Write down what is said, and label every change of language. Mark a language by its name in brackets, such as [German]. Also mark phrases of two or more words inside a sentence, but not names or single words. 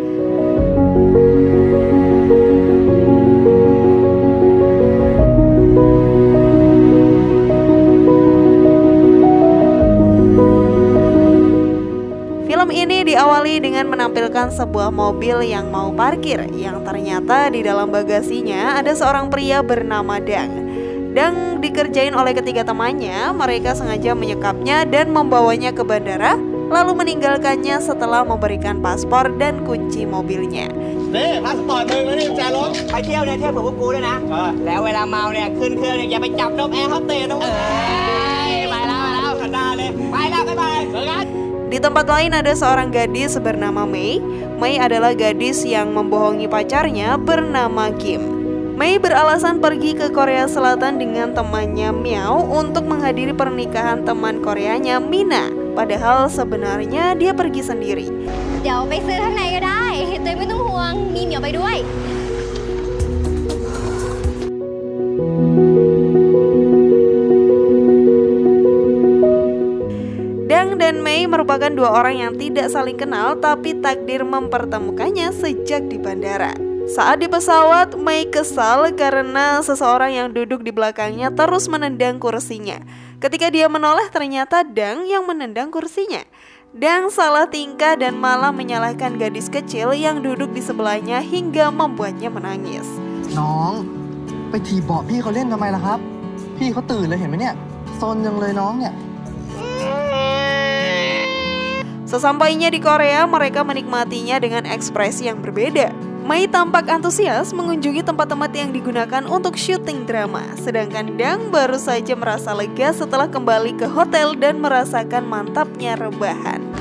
[Indonesian] Film ini diawali dengan menampilkan sebuah mobil yang mau parkir, yang ternyata di dalam bagasinya ada seorang pria bernama Dang. Dang dikerjain oleh ketiga temannya. Mereka sengaja menyekapnya dan membawanya ke bandara, lalu meninggalkannya setelah memberikan paspor dan kunci mobilnya. [Thai] นี่พาสปอร์ตมึงแล้วนี่กุญแจรถ ไปเที่ยวเนี่ยเที่ยวกับพวกกูด้วยนะแล้วเวลาเมาเนี่ยขึ้นเครื่องเนี่ยอย่าไปจับนมแอร์โฮสเตสนะเว้ยไปแล้วขันดาเลยไปแล้วบ๊ายบายเจอกัน [Indonesian] Di tempat lain ada seorang gadis bernama Mei. Mei adalah gadis yang membohongi pacarnya bernama Kim. Mei beralasan pergi ke Korea Selatan dengan temannya Miao untuk menghadiri pernikahan teman Koreanya Mina. Padahal sebenarnya dia pergi sendiri. [Thai] เดี๋ยวไปซื้อข้างในก็ได้ตัวเองไม่ต้องห่วงมีเหมียวไปด้วย [Indonesian] Dang dan Mei merupakan dua orang yang tidak saling kenal tapi takdir mempertemukannya sejak di bandara. Saat di pesawat, Mei kesal karena seseorang yang duduk di belakangnya terus menendang kursinya. Ketika dia menoleh ternyata Dang yang menendang kursinya. Dang salah tingkah dan malah menyalahkan gadis kecil yang duduk di sebelahnya hingga membuatnya menangis. [Thai] น้องไปถีบเบาะพี่เขาเล่นทำไมล่ะครับพี่เขาตื่นเลยเห็นไหมเนี่ยซนจังเลยน้องเนี่ย [Indonesian] Sesampainya di Korea, mereka menikmatinya dengan ekspresi yang berbeda. Mei tampak antusias mengunjungi tempat-tempat yang digunakan untuk syuting drama, sedangkan Dang baru saja merasa lega setelah kembali ke hotel dan merasakan mantapnya rebahan.